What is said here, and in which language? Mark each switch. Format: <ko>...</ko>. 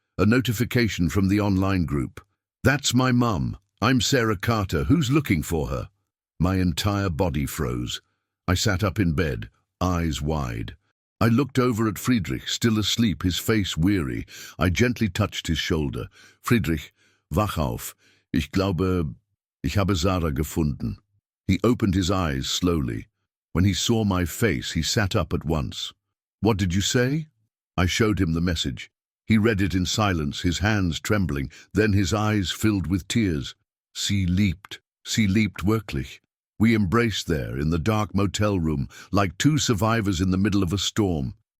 <en>A notification from the online group. "That's my mum. I'm Sarah Carter. Who's looking for her?" My entire body froze. I sat up in bed, eyes wide. I looked over at Friedrich, still asleep, his face weary. I gently touched his shoulder.</en> <de>"Friedrich, wach auf. Ich glaube, ich habe Sarah gefunden."</de> <en>He opened his eyes slowly. When he saw my face, he sat up at once. "What did you say?" I showed him the message. He read it in silence, his hands trembling, then his eyes filled with tears.</en> <de>Sie liebt wirklich.</de> <en>We embraced there in the dark motel room, like two survivors in the middle of a storm.</en>